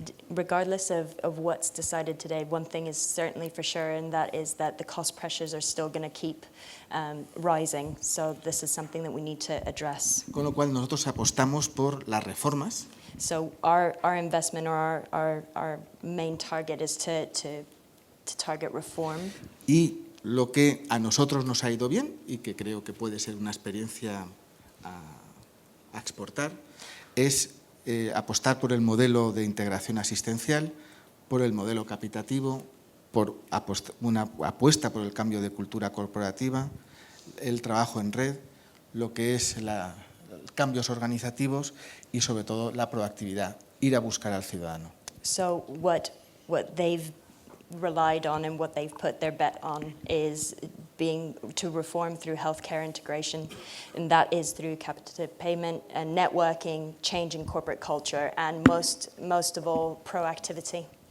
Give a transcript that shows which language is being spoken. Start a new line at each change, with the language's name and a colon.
English: Regardless of what's decided today, one thing is certainly for sure, and that is that the cost pressures are still going to keep rising. So this is something that we need to address.
Spanish: Con lo cual nosotros apostamos por las reformas.
English: So our investment or our main target is to target reform.
Spanish: Y lo que a nosotros nos ha ido bien y que creo que puede ser una experiencia a exportar es apostar por el modelo de integración asistencial, por el modelo capitativo, por una apuesta por el cambio de cultura corporativa, el trabajo en red, lo que es cambios organizativos y sobre todo la proactividad, ir a buscar al ciudadano.
English: So what they've relied on and what they've put their bet on is to reform through healthcare integration, and that is through capitative payment and networking, changing corporate culture, and most of all, proactivity.